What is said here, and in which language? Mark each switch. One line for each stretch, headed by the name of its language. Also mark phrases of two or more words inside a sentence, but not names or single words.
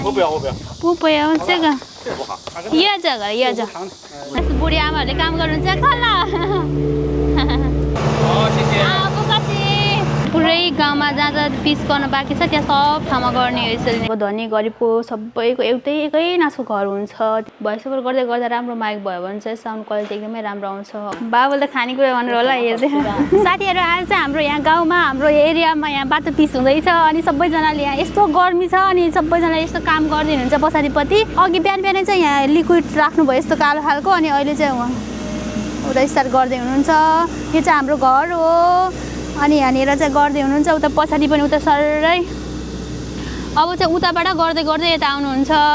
Chinese: 我不要，我不要。不要这个，这不好。要这个，要这个。那是
Nepali: बुढी आमाहरूले काम गर्नुहुन्छ खल्ला
Chinese: 好，谢谢。不客气
Nepali: पुरै गाउँमा जहाँ जहाँ पिस गर्न बाँकी छ त्यहाँ सब ठाउँमा गर्ने हो यसरी नै धनी गरिबको सबैको एउटै एकै नासको घर हुन्छ भोइस ओभर गर्दै गर्दा राम्रो माइक भयो भने चाहिँ
English: sound quality
Nepali: एकदमै राम्रो आउँछ बाबुले खानेकुरा भनेर होला हेर्दै साथीहरू आज चाहिँ हाम्रो यहाँ गाउँमा हाम्रो एरियामा यहाँ बाटो पिस हुँदैछ अनि सबैजनाले यहाँ यस्तो गर्मी छ अनि सबैजनाले यस्तो काम गर्दै हुनुहुन्छ पछाडिपट्टि अघि बिहान बिहानै चाहिँ यहाँ लिक्विड राख्नुभयो यस्तो कालो खालको अनि अहिले चाहिँ उता स्टार्ट गर्दै हुनुहुन्छ यो चाहिँ हाम्रो घर हो अनि यहाँनिर चाहिँ गर्दै हुनुहुन्छ उता पछाडि पनि उता सरै अब चाहिँ उताबाट गर्दै गर्दै यता आउनुहुन्छ